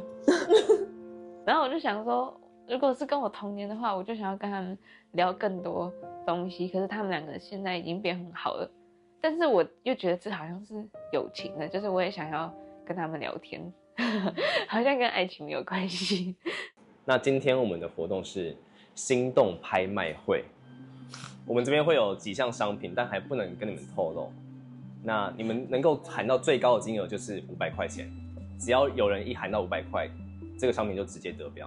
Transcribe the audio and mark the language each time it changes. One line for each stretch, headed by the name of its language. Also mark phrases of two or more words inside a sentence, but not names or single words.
Chinese: 然後我就想說，如果是跟我同年的話，我就想要跟他們聊更多東西。可是他們2個現在已經變很好了，但是我又覺得這好像是友情的，就是我也想要跟他們聊天，好像跟愛情沒有關係。那今天我們的活動是心動拍賣會，我們這邊會有幾項商品，但還不能跟你們透露。那你們能夠喊到最高的金額就是500塊錢，只要有人一喊到500塊。這個商品就直接得標。